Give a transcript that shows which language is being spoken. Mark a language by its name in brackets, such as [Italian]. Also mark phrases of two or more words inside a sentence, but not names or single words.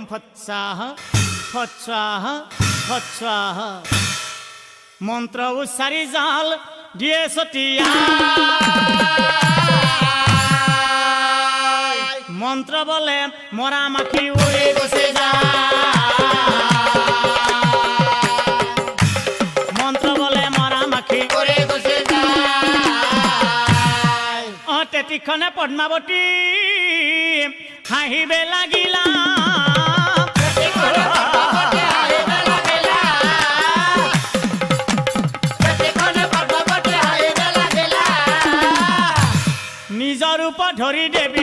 [Bangla] ফৎস্বাহা ফৎস্বাহা ফৎস্বাহা মন্ত্র উচ্চারি জাল দিয়ে ছটিয়া মন্ত্র বলে মরা মাখি উড়ে বসে যায় মন্ত্র বলে মরা মাখি উড়ে বসে যায় [Assamese] তেতিক্ষণে পদ্মাবতী হাঁহিবে লাগিলা নিজৰ ৰূপ ধৰি দেৱী